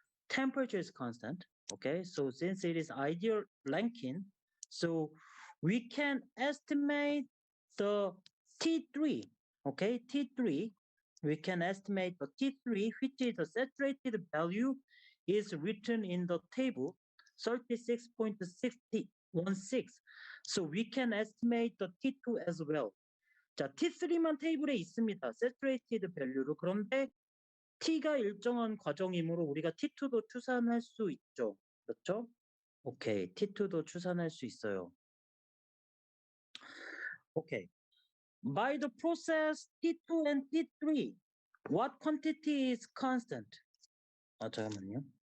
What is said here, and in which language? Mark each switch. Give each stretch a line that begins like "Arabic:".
English: Temperature is constant. Okay, so since it is ideal Rankine, so we can estimate the T3. Okay, T3, we can estimate the T3, which is the saturated value, is written in the table 36.616. So we can estimate the T2 as well.
Korean: 자, T3만 테이블에 있습니다.
English: saturated value로.
Korean: 그런데 T가 일정한 과정이므로 우리가 T2도 추산할 수 있죠. 그렇죠? 오케이, T2도 추산할 수 있어요. 오케이.
English: By the process T2 and T3, what quantity is constant?
Korean: 잠깐만요.